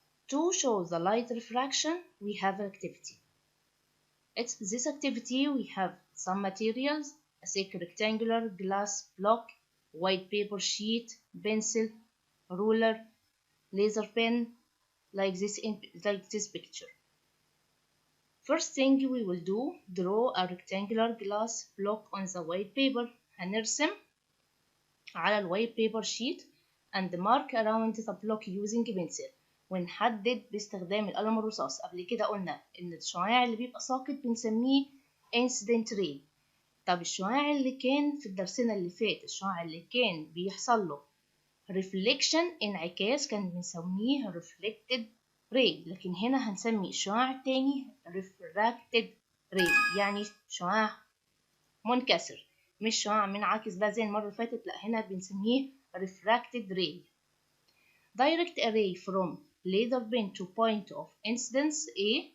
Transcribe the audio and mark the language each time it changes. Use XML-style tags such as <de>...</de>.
<en>To show the light refraction, we have activity. It's this activity we have some materials, a thick rectangular glass block, white paper sheet, pencil, ruler, laser pen, like this picture. First thing we will do, draw a rectangular glass block on the white paper.</en> <ar>هنرسم على الوايت</ar> <en>paper sheet and mark around the block using pencil.</en> <ar>ونحدد باستخدام القلم الرصاص. قبل كده قلنا إن الشعاع اللي بيبقى ساقط بنسميه incident ray. طب الشعاع اللي كان في درسنا اللي فات، الشعاع اللي كان بيحصل له reflection انعكاس، كان بنسميه reflected ray. لكن هنا هنسمي الشعاع التاني refracted ray، يعني شعاع منكسر، مش شعاع منعكس بقى زي المرة اللي فاتت، لا هنا بنسميه refracted ray.</ar> <en>Direct a ray from laser pen to point of incidence A.</en>